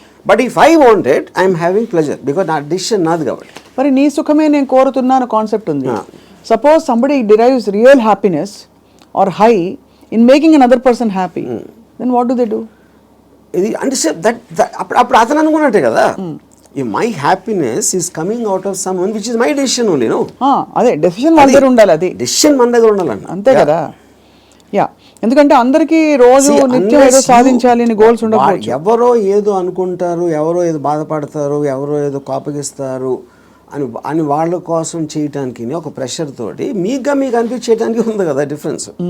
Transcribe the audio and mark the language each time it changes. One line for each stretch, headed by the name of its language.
English: but if I want it, I'm having pleasure, because
Telugu: నా decision నాది కాబట్టి. మరి నీ సుఖమే నేను కోరుతున్నాను కాన్సెప్ట్ ఉంది.
English: Suppose somebody derives real happiness or high in making another person happy, then what do they do?
Telugu: ఇది అంటే అప్పుడు అతను అనుకున్నట్టే కదా.
English: if my happiness is coming out of someone which is my decision only, no?
Telugu: అదే decision మన దగ్గర ఉండాలి, అది డెసిషన్ మన దగ్గర ఉండాలన్న. అంతే కదా. యా, ఎందుకంటే అందరికీ రోజు నిత్యం ఏదో సాధించాలి అని గోల్స్ ఉండకపోవచ్చు. ఎవరో ఏదో అనుకుంటారు, ఎవరో ఏదో బాధపడతారు, ఎవరో ఏదో కోపగిస్తారు అని వాళ్ళ కోసం చేయటానికి ఒక ప్రెషర్ తోటి మీకు అనిపించేయడానికి ఉంది కదా డిఫరెన్స్.